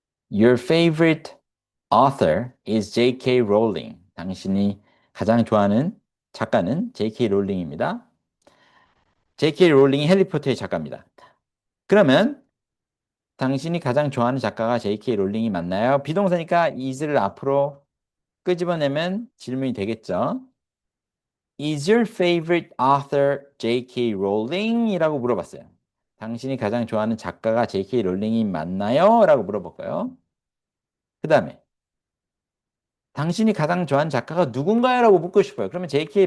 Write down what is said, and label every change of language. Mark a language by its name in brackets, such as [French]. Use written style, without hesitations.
[English] Your favorite author is J.K. Rowling. [Korean] 당신이 가장 좋아하는 작가는 J.K. 롤링입니다. J.K. 롤링이 해리포터의 작가입니다. 그러면 당신이 가장 좋아하는 작가가 J.K. 롤링이 맞나요? 비동사니까 is를 앞으로 끄집어내면 질문이 되겠죠. [English] Is your favorite author J.K. [Korean] Rowling? 이라고 물어봤어요. 당신이 가장 좋아하는 작가가 J.K. 롤링이 맞나요? 라고 물어볼까요? 그 다음에 당신이 가장 좋아하는 작가가 누군가요? 라고 묻고 싶어요. 그러면 J.K.